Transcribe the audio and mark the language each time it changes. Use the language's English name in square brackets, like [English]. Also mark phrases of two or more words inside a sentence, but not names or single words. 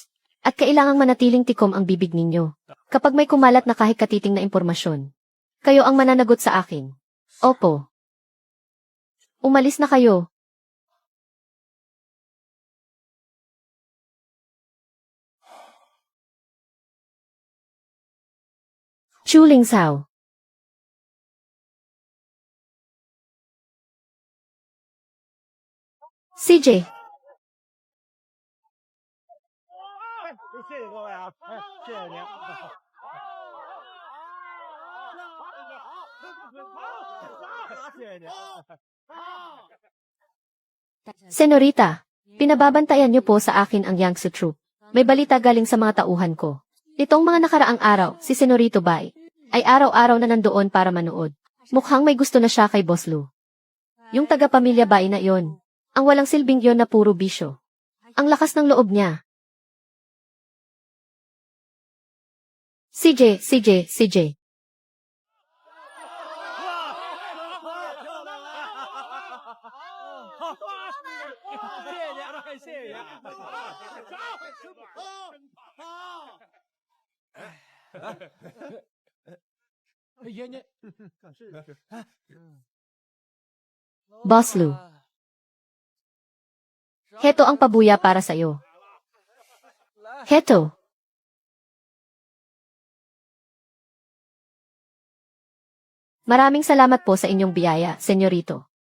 [Filipino] At kailangang manatiling tikom ang bibig ninyo. Kapag may kumalat na kahit katiting na impormasyon, kayo ang mananagot sa akin. Opo. Umalis na kayo. Chu Lingzhao. CJ. [Chinese] 谢谢各位啊，谢谢您。谢谢您。 [Filipino] Senorita, pinababantayan niyo po sa akin ang Yangtze Troop. May balita galing sa mga tauhan ko. Nitong mga nakaraang araw, si Senorito Bai ay araw-araw na nandoon para manood. Mukhang may gusto na siya kay Boss Lu. Yung taga-pamilya Bai na yon, ang walang silbing yon na puro bisyo. Ang lakas ng loob niya. CJ. [Chinese] 谢谢您，爷爷，是 [Filipino] Boss Lu. Heto ang pabuya para sa'yo. Heto. Maraming salamat po sa inyong biyaya, senyorito.